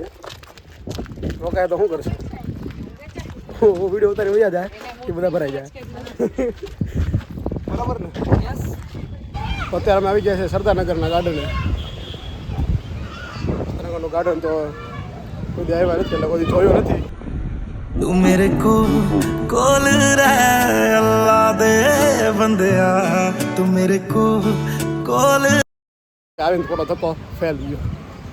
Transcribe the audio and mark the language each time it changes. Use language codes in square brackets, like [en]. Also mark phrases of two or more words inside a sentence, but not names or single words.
[gu] મેં રોકાય તો શું કરશું? વિડીયો ઉતારી વયા જાય એ બધા ભરાઈ જાય. બરાબર ને? અત્યારે અમે આવી ગયા છે સરદારનગરના ગાર્ડને. સરદારનગરનું ગાર્ડન તો કોઈ આવ્યા નથી, એટલે કોઈ જોયો નથી. [hi] तू मेरे को कोल रे [pa] ਅੱਲਾਹ ਦੇ ਬੰਦਿਆ [hi] तू मेरे को कोल [gu] આવીને થોડો ધક્કો ફેલ ગયો.